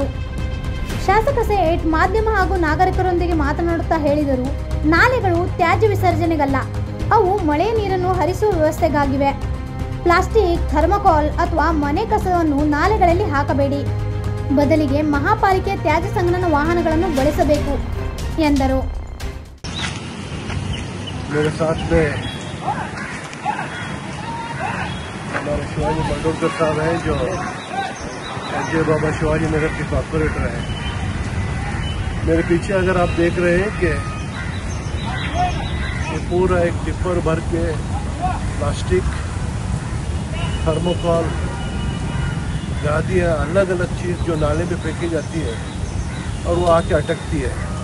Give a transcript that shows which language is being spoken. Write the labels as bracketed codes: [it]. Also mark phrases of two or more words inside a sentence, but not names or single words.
[kn] ಶಾಸಕ ಸೇಠ್ ಮಾಧ್ಯಮ ಹಾಗೂ ನಾಗರಿಕರೊಂದಿಗೆ ಮಾತನಾಡುತ್ತಾ ಹೇಳಿದರು, ನಾಲೆಗಳು ತ್ಯಾಜ್ಯ ವಿಸರ್ಜನೆಗಲ್ಲ, ಅವು ಮಳೆಯ ನೀರನ್ನು ಹರಿಸುವ ವ್ಯವಸ್ಥೆಗಾಗಿವೆ. ಪ್ಲಾಸ್ಟಿಕ್, ಥರ್ಮೋಕಾಲ್ ಅಥವಾ ಮನೆ ಕಸವನ್ನು ನಾಲೆಗಳಲ್ಲಿ ಹಾಕಬೇಡಿ, ಬದಲಿಗೆ ಮಹಾಪಾಲಿಕೆ ತ್ಯಾಜ್ಯ ಸಂಗ್ರಹಣ ವಾಹನಗಳನ್ನು ಬಳಸಬೇಕು ಎಂದರು. [hi] मेरे साथ में हमारे शिवाजी मंडोरकर साहब हैं जो जय बाबा शिवाजी नगर के कॉर्पोरेटर हैं। मेरे पीछे अगर आप देख रहे हैं कि ये पूरा एक टिप्पर भर के प्लास्टिक, थर्मोकॉल, गादियाँ, अलग अलग चीज़ जो नाले में फेंकी जाती है और वो आके अटकती है।